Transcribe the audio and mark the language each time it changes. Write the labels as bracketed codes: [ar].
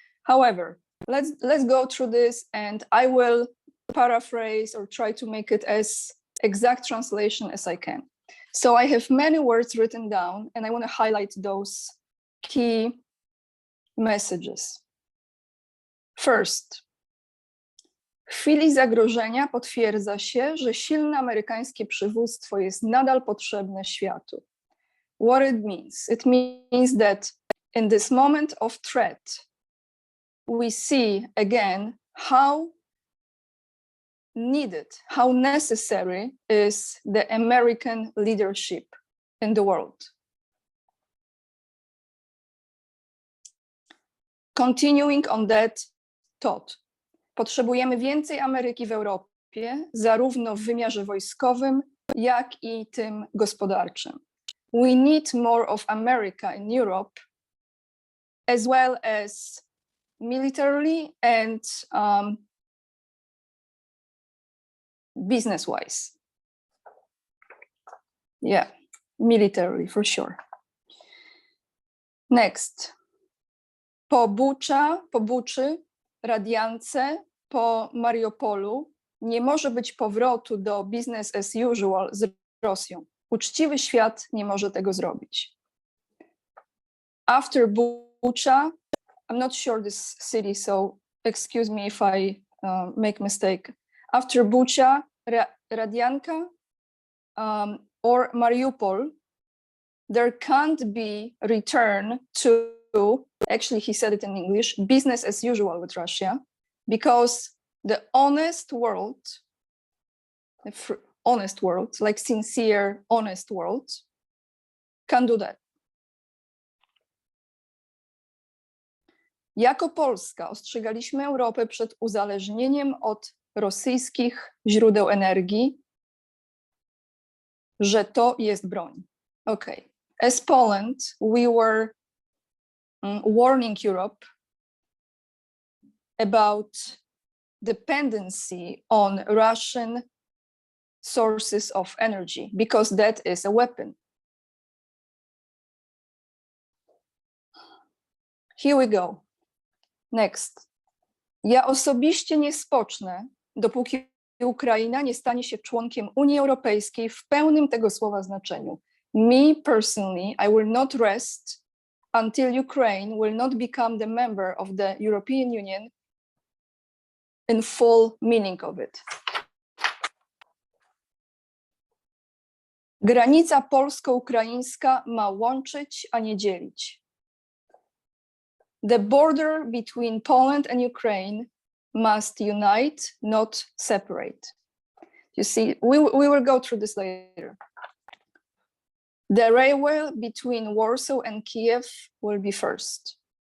[en] However, let's go through this, and I will paraphrase or try to make it as exact translation as I can. So I have many words written down, and I want to highlight those key messages. First, [pl] w chwili zagrożenia potwierdza się, że silne amerykańskie przywództwo jest nadal potrzebne światu. [en] What it means? It means that in this moment of threat, we see again how needed, how necessary is the American leadership in the world. Continuing on that thought, [pl] potrzebujemy więcej Ameryki w Europie, zarówno w wymiarze wojskowym, jak i tym gospodarczym. [en] We need more of America in Europe, as well as militarily and business-wise. Yeah, militarily for sure. Next. [pl] Po Buczy, Radiance, po Mariupolu nie może być powrotu do [en] business as usual [pl] z Rosją. Uczciwy świat nie może tego zrobić. [en] After Bucha, I'm not sure this city, so excuse me if I make mistake. After Bucha, Radianka, or Mariupol, there can't be return to, actually he said it in English, business as usual with Russia, because the honest world, like sincere, honest world, can do that. [pl] Jako Polska ostrzegaliśmy Europę przed uzależnieniem od rosyjskich źródeł energii, że to jest broń. [en] Okay. As Poland, we were warning Europe about dependency on Russian sources of energy, because that is a weapon. Here we go. Next. [pl] Ja osobiście nie spocznę, dopóki Ukraina nie stanie się członkiem Unii Europejskiej w pełnym tego słowa znaczeniu. [en] Me personally, I will not rest until Ukraine will not become the member of the European Union in full meaning of it. [pl] Granica polsko-ukraińska ma łączyć, a nie dzielić. [en] The border between Poland and Ukraine must unite, not separate. You see, we will go through this later. The railway between Warsaw and Kiev will be first.